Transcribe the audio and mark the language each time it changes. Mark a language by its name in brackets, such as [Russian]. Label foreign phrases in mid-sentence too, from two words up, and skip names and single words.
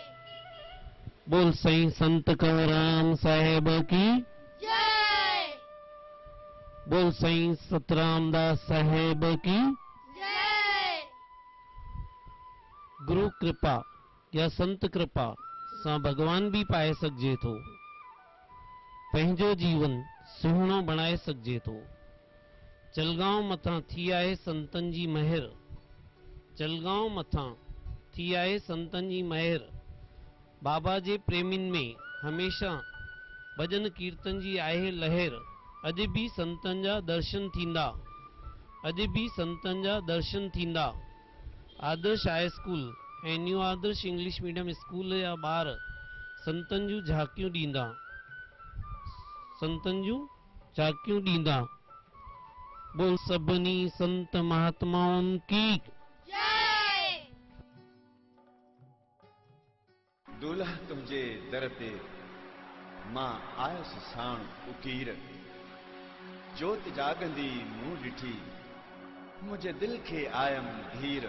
[Sindhi] बोल सई संत कंवरराम साहेब की जय। बोल सई सतरामदास साहेब की जय। गुरु कृपा या संत कृपा सां भगवान भी पाए सघिजे थो, पंहिंजो जीवन सुहिणो बणाए सघिजे थो। जलगांव मथां थी आहे संतन जी महर, जलगांव मथां थी आहे संतन जी महर। बाबा जे प्रेमिन में हमेशा भजन कीर्तन जी आहे लहर। अॼु भी संतन जा दर्शन थींदा, अॼु भी संतन जा दर्शन थींदा। आदर्श हाई स्कूल ऐं न्यू आदर्श इंग्लिश मीडियम स्कूल जा ॿार संतन जूं झांकियूं ॾींदा, संतन जूं झांकियूं ॾींदा। बोल सभिनी संत महात्माउनि की जय। दूल्हा तुंहिंजे दर ते मां आयुसि साण उकीर, जोत जागंदी मूं ॾिठी मुंहिंजे दिल खे आयम धीर।